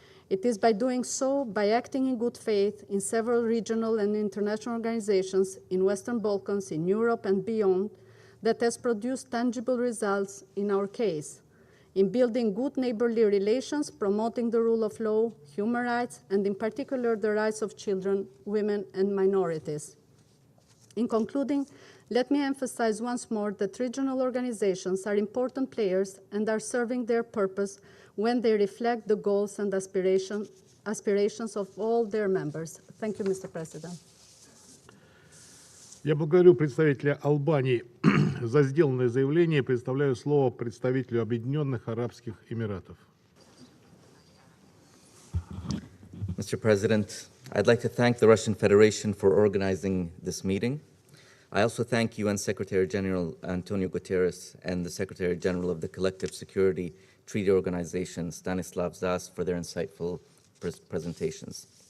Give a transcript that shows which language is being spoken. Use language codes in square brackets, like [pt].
[en] It is by doing so, by acting in good faith in several regional and international organizations in Western Balkans, in Europe and beyond, that has produced tangible results in our case, in building good neighborly relations, promoting the rule of law, human rights, and in particular the rights of children, women, and minorities. In concluding, let me emphasize once more that regional organizations are important players and are serving their purpose when they reflect the goals and aspirations of all their members. Thank you, Mr. President. [ru] Я благодарю представителя Албании за сделанное заявление и предоставляю слово представителю Объединенных Арабских Эмиратов. [en] Mr. President, I'd like to thank the Russian Federation for organizing this meeting. I also thank UN Secretary General Antonio Guterres and the Secretary General of the Collective Security Treaty Organization, Stanislav Zas, for their insightful presentations.